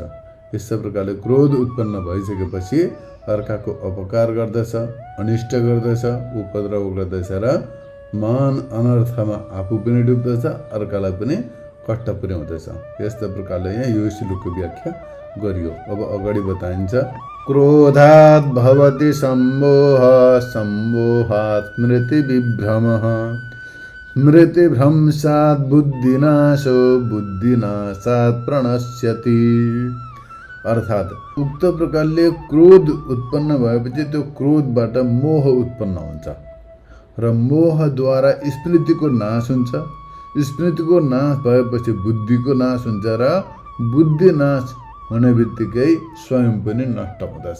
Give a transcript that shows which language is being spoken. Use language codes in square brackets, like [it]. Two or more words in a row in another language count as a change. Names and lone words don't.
[ne] यस प्रकारले क्रोध उत्पन्न भइसकेपछि अर्काको अपकार गर्दछ, अनिष्ट गर्दछ, उपद्रव गर्दछ र मान अनर्थमा आफू पनि डुब्दछ, अर्कालाई पनि कष्ट पुर्याउँदछ। यस्ता प्रकारले यहाँ यो श्लोकको व्याख्या गरियो। अब अगाडि बताइन्छ, [sa] क्रोधात् भवति सम्मोह, सम्मोहात् स्मृतिविभ्रमः, स्मृतिभ्रंशात् बुद्धिनाशो, बुद्धिनाशात् प्रणश्यति। [ne] अर्थात् उक्त प्रकारले क्रोध उत्पन्न भएपछि त्यो क्रोधबाट मोह उत्पन्न हुन्छ र मोहद्वारा स्मृतिको नाश हुन्छ। स्मृतिको नाश भएपछि बुद्धिको नाश हुन्छ र बुद्धि नाश हुने बित्तिकै स्वयं पनि नष्ट हुँदछ।